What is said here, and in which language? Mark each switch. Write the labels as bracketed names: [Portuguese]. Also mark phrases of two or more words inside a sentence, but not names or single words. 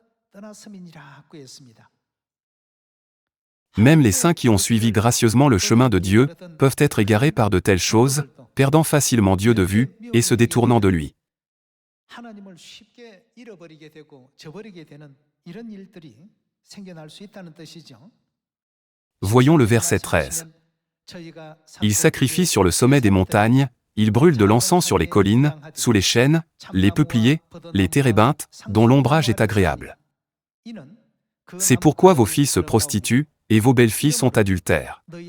[French] Même les saints qui ont suivi gracieusement le chemin de Dieu peuvent être égarés par de telles choses, perdant facilement Dieu de vue et se détournant de lui. [Korean] 하나님을 쉽게 잃어버리게 되고 저버리게 되는 이런 일들이 생겨날 수 있다는 뜻이죠. [French] Voyons le verset 13. Ils sacrifient sur le sommet des montagnes, ils brûlent de l'encens sur les collines, sous les chênes, les peupliers, les térébinthes, dont l'ombrage est agréable. C'est pourquoi vos filles se prostituent, et vos belles-filles sont adultères.